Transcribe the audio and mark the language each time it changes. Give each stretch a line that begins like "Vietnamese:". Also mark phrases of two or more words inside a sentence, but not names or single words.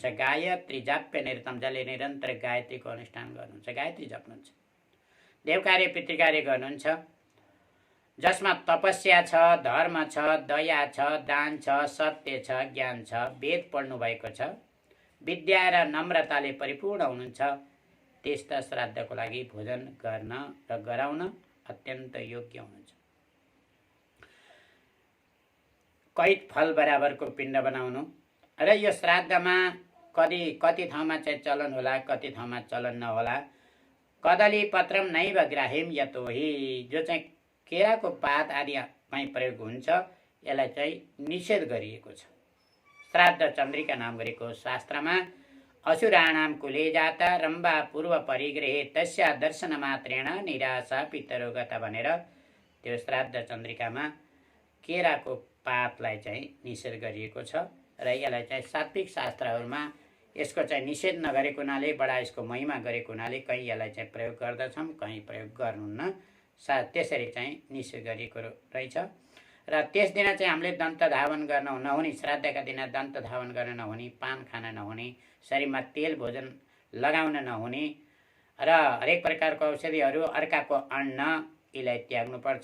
Sanskrit: गायत्री जाप्य निरतम,
Nepali: जसले निरन्तर गायत्रीको अनुष्ठान गर्नुहुन्छ, गायत्री जप्नुहुन्छ, देवकार्य पितृकार्य गर्नुहुन्छ, जसमा तपस्या छ, धर्म छ, दया छ, दान छ, सत्य छ, ज्ञान छ, वेद पढ्नु भएको छ, विद्या र नम्रताले परिपूर्ण हुनुहुन्छ, त्यस्ता श्राद्धको लागि भोजन गर्न र गराउन अत्यन्त योग्य हुनुहुन्छ। कैद फल बराबरको पिण्ड बनाउनु। र यो श्राद्धमा कति ठाउँमा चाहिँ चलन होला, कति ठाउँमा चलन नहोला।
Sanskrit: कदली पत्रम नैव ग्राह्यम यतोहि,
Nepali: जो चाहिँ केराको पात आदिमै प्रयोग हुन्छ यसलाई चाहिँ निषेध गरिएको छ। श्राद्ध चन्द्रिका नाम गरेको शास्त्रमा
Sanskrit: असुराणाम कुले जाता रम्बा पूर्व परिग्रहे तस्या दर्शन मात्रेण निराशा पितरो गता
Nepali: भनेर त्यो श्राद्ध चन्द्रिकामा केराको पातलाई चाहिँ निषेध गरिएको छ। र यसलाई चाहिँ सात्विक शास्त्रहरूमा यसको चाहिँ निषेध नगरेको हुनाले, बडा यसको महिमा गरेको हुनाले कहीँ यसलाई चाहिँ प्रयोग गर्दछौँ, कहीँ प्रयोग गर्नुहुन्न। त्यसरी चाहिँ निषेध गरिएको रहेछ। र त्यस दिन चाहिँ हामीले दन्त धावन गर्न नहुने, श्राद्धका दिन दन्त धावन गर्न नहुने, पान खान नहुने, शरीरमा तेल भोजन लगाउन नहुने र हरेक प्रकारको औषधिहरू, अर्काको अन्न यसलाई त्याग्नुपर्छ।